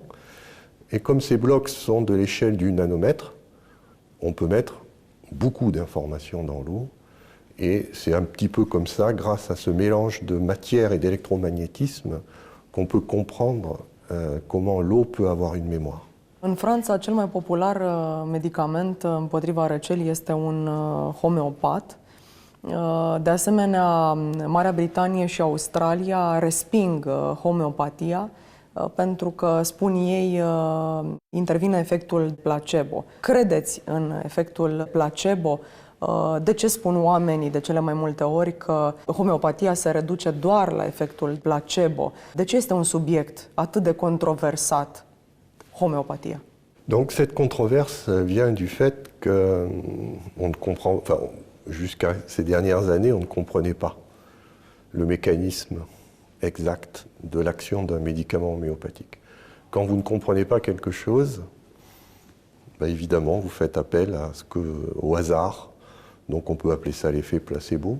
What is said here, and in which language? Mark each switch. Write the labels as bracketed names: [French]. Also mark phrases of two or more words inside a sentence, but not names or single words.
[French] Et comme ces blocs sont de l'échelle du nanomètre, on peut mettre beaucoup d'informations dans l'eau. Et c'est un petit peu comme ça, grâce à ce mélange de matière et d'électromagnétisme, qu'on peut comprendre comment l'eau peut avoir une mémoire. [Romanian] În Franța, cel mai popular medicament împotriva răcelii este un homeopat. De asemenea, Marea Britanie și Australia resping homeopatia pentru că, spun ei, intervine efectul placebo. Credeți în efectul placebo? De ce spun oamenii de cele mai multe ori că homeopatia se reduce doar la efectul placebo? De ce este un subiect atât de controversat, homeopatia? [French] Donc cette controverse vient du fait que on ne comprend, enfin, jusqu'à ces dernières années, on ne comprenait pas le mécanisme exact de l'action d'un médicament homéopathique. Quand vous ne comprenez pas quelque chose, ben évidemment, vous faites appel au hasard, donc on peut appeler ça l'effet placebo.